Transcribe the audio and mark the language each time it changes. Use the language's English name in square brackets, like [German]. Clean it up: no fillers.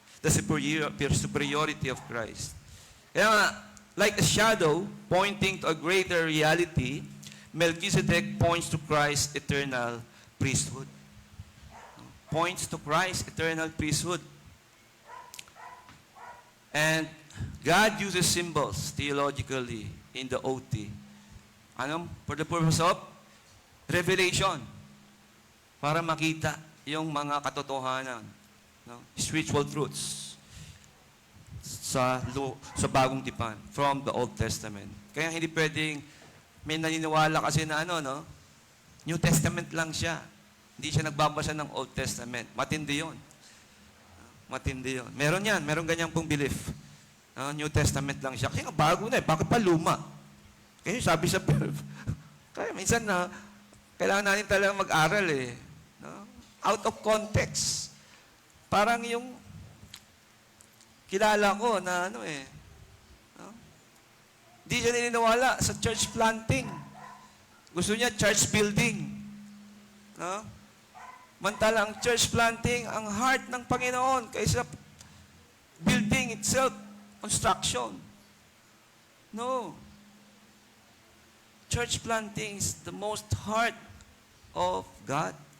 [English] The superiority of Christ. [Filipino] Kaya nga, [English] like a shadow pointing to a greater reality, Melchizedek points to Christ's eternal priesthood. Points to Christ's eternal priesthood. And God uses symbols theologically in the OT. Ano? For the purpose of revelation. [Filipino] Para makita yung mga katotohanan, no? [English] Spiritual truths [Filipino] sa bagong tipan [English] from the Old Testament. [Filipino] Kaya hindi pwedeng may naniniwala kasi na no? New Testament lang siya. Hindi siya nagbabasa ng Old Testament. Matindi yun. Matindi yun. Meron yan. Meron ganyang pong belief. New Testament lang siya. Kasi nga bago na eh. Bakit pa luma? Kaya sabi sa kaya minsan na kailangan natin talaga mag-aral eh. No? Out of context. Parang yung kilala ko na no? Hindi siya naniniwala sa church planting. Gusto niya church building. No? Mantala ang church planting, ang heart ng Panginoon kaysa building itself, construction. No. [English] Church planting is the most heart of God.